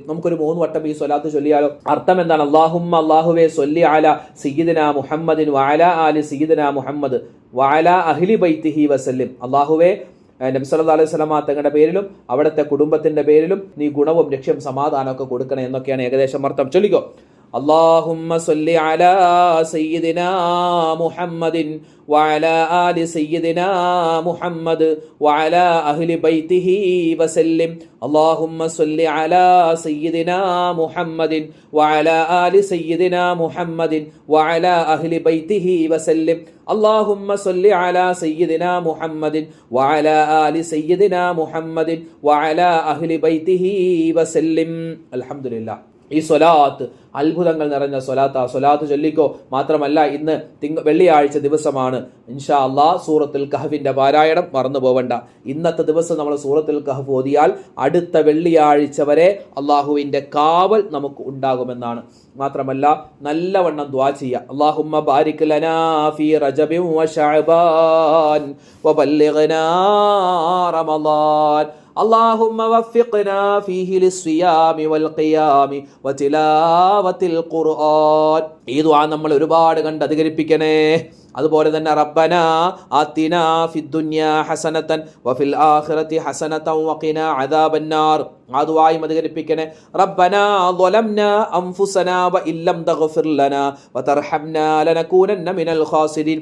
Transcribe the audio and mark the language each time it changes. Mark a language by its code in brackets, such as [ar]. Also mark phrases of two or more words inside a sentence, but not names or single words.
[ml] നമുക്കൊരു 3 വട്ടം ഈ സ്വലാത്ത് ചൊല്ലിയാലോ? അർത്ഥം എന്താണ്? [ar] അല്ലാഹുമ്മ, അല്ലാഹുവേ, صل على سيدنا محمد وعلى آل سيدنا محمد وعلى أهل بيته وسلم. [ml] അല്ലാഹുവേ, നബി സല്ലല്ലാഹു അലൈഹി വസല്ലമ തങ്ങളുടെ പേരിലും അവിടുത്തെ കുടുംബത്തിന്റെ പേരിലും നീ ഗുണവും രക്ഷയും സമാധാനമൊക്കെ കൊടുക്കണേ എന്നൊക്കെയാണ് ഏകദേശം അർത്ഥം. ചൊല്ലിക്കോ. [ar] اللهم صل على سيدنا محمد وعلى آل سيدنا محمد وعلى أهل بيته وسلم. اللهم صل على سيدنا محمد وعلى آل سيدنا محمد وعلى أهل بيته وسلم. اللهم صل على سيدنا محمد وعلى آل سيدنا محمد وعلى أهل بيته وسلم. الحمد لله. [ml] ഈ സ്വലാത്ത് അത്ഭുതങ്ങൾ നിറഞ്ഞ സ്വലാത്ത്. സ്വലാത്ത് ചൊല്ലിക്കോ. മാത്രമല്ല, ഇന്ന് വെള്ളിയാഴ്ച ദിവസമാണ്. [ar] إن شاء الله [ml] സൂറത്തുൽ കഹ്ഫിന്റെ പാരായണം മറന്നു പോവണ്ട. ഇന്നത്തെ ദിവസം നമ്മൾ സൂറത്തുൽ കഹ്ഫ് ഓതിയാൽ അടുത്ത വെള്ളിയാഴ്ച വരെ അള്ളാഹുവിന്റെ കാവൽ നമുക്ക് ഉണ്ടാകുമെന്നാണ്. മാത്രമല്ല, നല്ലവണ്ണം ദുആ ചെയ്യുക. [ar] اللهم بارك لنا في رجب وشعبان وبلغنا رمضان. اللهم وفقنا فيه للصيام والقيام وتلاوة القرآن. [ml] ഈ ദുആ നമ്മൾ ഒരുപാട് കണ്ട് അധികരിപ്പിക്കണേ. അതുപോലെ തന്നെ [ar] ربنا آتنا في الدنيا حسنة وفي الآخرة حسنة وقنا عذاب النار. [ml] ആ ദുആയും അധികരിപ്പിക്കണേ. [ar] ربنا ظلمنا أنفسنا وإن لم تغفر لنا وترحمنا لنكونن من الخاسرين.